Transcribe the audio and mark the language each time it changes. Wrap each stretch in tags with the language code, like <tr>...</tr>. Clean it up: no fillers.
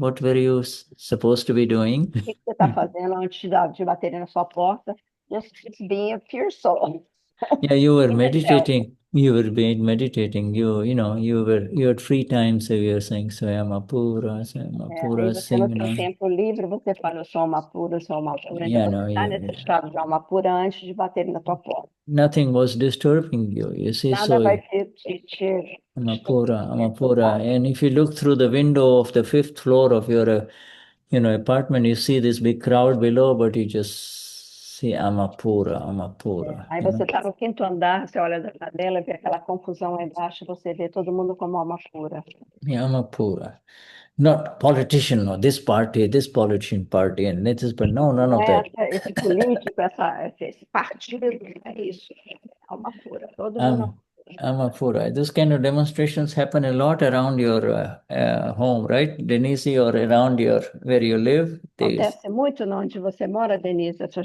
<en>What were you supposed to be doing?</en> <pt>O que você está fazendo antes de baterem na sua porta?</pt> <en>Just being a pure soul. Yeah, you were meditating. You were meditating. You had free time, so you were saying Swayamapura,</en> <pt>Aí você não tem tempo livre, você fala, eu sou alma pura, eu sou alma pura.</pt> <en>Yeah,</en> <pt>Então você está nesse estado de alma pura antes de baterem na tua porta.</pt> <en>Nothing was disturbing you. You see,</en> <pt>Nada vai te Amapura.</pt> <en>And if you look through the window of the 5th floor of your, apartment, you see this big crowd below, but you just see Amapura.</en> <pt>Aí você está no 5º andar, você olha da janela, vê aquela confusão lá embaixo, você vê todo mundo como alma pura.</pt> <en>Yeah, Amapura. Not politician or this politician party, and this is, but no, none of that.</en> <pt>Esse político, esse partido, é isso. Alma pura, todo mundo. Amapura.</pt> <en>Those kind of demonstrations happen a lot around your home, right, Denize, or around where you live.</en> <pt>Acontece muito onde você mora, Denize.</pt>